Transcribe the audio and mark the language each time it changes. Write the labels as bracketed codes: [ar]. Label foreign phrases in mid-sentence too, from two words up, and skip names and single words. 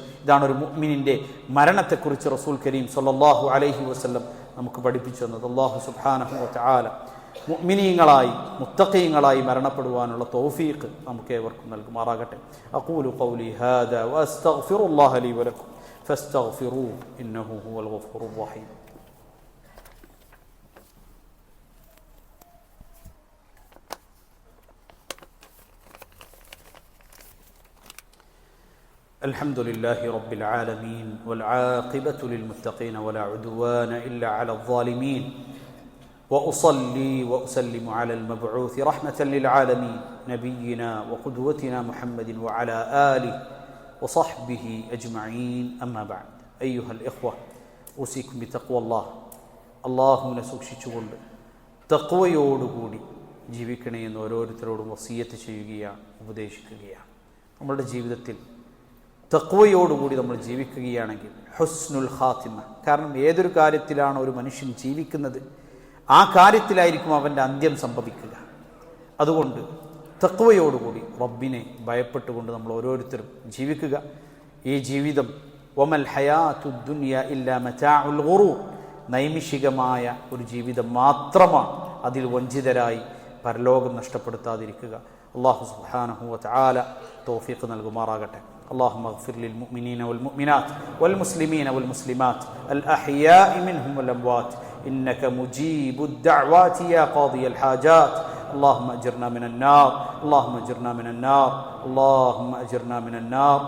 [ml] ഇതാണ് ഒരു മുഅ്മിനിന്റെ മരണത്തെക്കുറിച്ച് റസൂൽ കരീം [ar] صلى الله عليه وسلم [ml] നമുക്ക് പഠിപ്പിച്ചു തന്നത്. അല്ലാഹു [ar] سبحانه وتعالى [ml] മുഅ്മിനീങ്ങളായി മുത്തഖീങ്ങളായി മരണപ്പെടുവാനുള്ള തൗഫീഖ് നമുക്ക് ഏവർക്കും നൽകുമാറാകട്ടെ. [ar] أقول قولي هذا وأستغفر الله لي ولكم فاستغفروه إنه هو الغفور الرحيم. الحمد لله رب العالمين والعاقبة للمتقين ولا عدوان إلا على الظالمين وأصلي وأسلم على المبعوث رحمة للعالمين نبينا وقدوتنا محمد وعلى آله وصحبه أجمعين. أما بعد أيها الإخوة أوصيكم بتقوى الله. [ml] അള്ളാഹുവിനെ സൂക്ഷിച്ചുകൊണ്ട് തഖ്വയോടുകൂടി ജീവിക്കണേ എന്ന് ഓരോരുത്തരോടും വസിയത്ത് ചെയ്യുകയാണ്, ഉപദേശിക്കുകയാണ്. നമ്മളുടെ ജീവിതത്തിൽ തഖ്വയോടുകൂടി നമ്മൾ ജീവിക്കുകയാണെങ്കിൽ [ar] حسن الخاتمة. [ml] കാരണം ഏതൊരു കാര്യത്തിലാണ് ഒരു മനുഷ്യൻ ജീവിക്കുന്നത്, ആ കാര്യത്തിലായിരിക്കും അവൻ്റെ അന്ത്യം സംഭവിക്കുക. അതുകൊണ്ട് തഖ്വയോടുകൂടി റബ്ബിനെ ഭയപ്പെട്ടുകൊണ്ട് നമ്മൾ ഓരോരുത്തരും ജീവിക്കുക. ഈ ജീവിതം [ar] وما الحياة الدنيا إلا متاع الغرور, [ml] നൈമിഷികമായ ഒരു ജീവിതം മാത്രമാണ്. അതിൽ വഞ്ചിതരായി പരലോകം നഷ്ടപ്പെടുത്താതിരിക്കുക. അല്ലാഹു [ar] سبحانه وتعالى [ml] തൗഫീഖ് നൽകുമാറാകട്ടെ. [ar] اللهم اغفر للمؤمنين والمؤمنات والمسلمين والمسلمات الأحياء منهم والأموات إنك مجيب الدعوات يا قاضي الحاجات. اللهم أجرنا من النار، اللهم أجرنا من النار، اللهم أجرنا من النار.